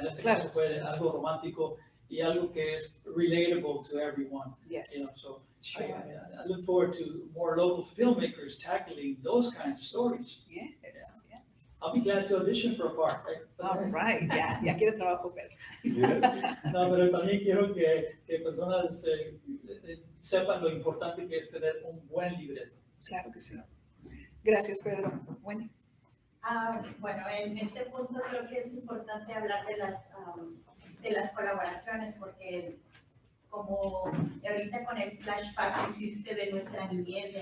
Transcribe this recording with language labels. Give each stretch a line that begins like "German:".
Spanish: En este caso puede algo romántico y algo que es
English: relatable to everyone. Yes. So sure. I look forward to more local filmmakers tackling those kinds of stories. Yes. Yeah. Yes. I'll be glad to audition for a part. All right,
Spanish: ya quiere trabajo, Pedro. No, pero también quiero que personas sepan lo importante que es tener un buen libreto. Claro que sí. Gracias, Pedro. Wendy. Bueno, en este punto creo que es importante hablar de las colaboraciones, porque como ahorita con el flashback que hiciste de nuestra niñez,